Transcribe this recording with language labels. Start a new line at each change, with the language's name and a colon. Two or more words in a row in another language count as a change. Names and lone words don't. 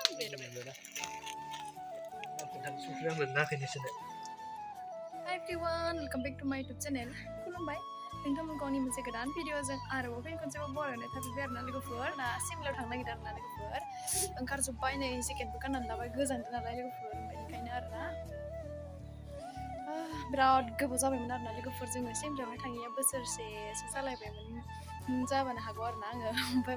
English: Hi everyone, welcome back to my YouTube channel.
Bodo: खुलुमबाय नोंथांमोनखौ आंनि मोनसे गोदान भिडिअजों आरोबाव फिन खनसेबाव बरायनाय थाफैबाय आरोना लोगोफोर दा सिमलायाव थांनो नागिरदों आरोना लोगोफोर ओंखारजोब्बाय नै जेकेटबो गाननानै लाबाय गोजानदों नालाय लोगोफोर बेनिखायनो आरोना बिराद गोबाव जाबायमोन आरोना लोगोफोर जोङो सिमलायावहाय थाङिया बोसोरसेसो जालायबायमोन जाबानो हागौ आरोना आङो ओमफ्राय